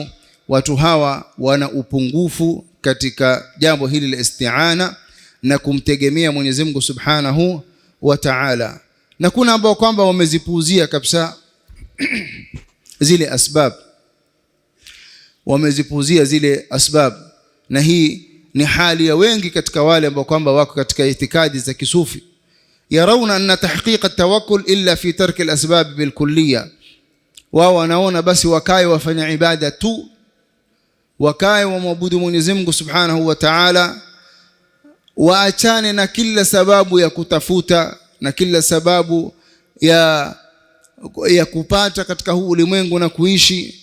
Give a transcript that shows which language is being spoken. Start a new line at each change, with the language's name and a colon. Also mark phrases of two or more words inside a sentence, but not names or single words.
Swahili: Watu hawa wana upungufu katika jambo hili la isti'ana na kumtegemea Mwenyezi Mungu
Arabic: سبحانه وتعالى.
Swahili: Na kuna ambao kwamba wamezipuuzia kabisa zile asbab, wamezipuuzia zile asbab, na hii ni hali ya wengi katika wale ambao kwamba wako katika itikadi za kisufi.
Arabic: يرون أن تحقيق التوكل إلا في ترك الأسباب بالكلية.
Swahili: Wao wanaona basi wakae wafanya ibada tu, wakae wamwabudu Mwenyezi Mungu
Arabic: سبحانه وتعالى,
Swahili: waachane na kila sababu ya kutafuta na kila sababu ya kupata katika huu ulimwengu na kuishi.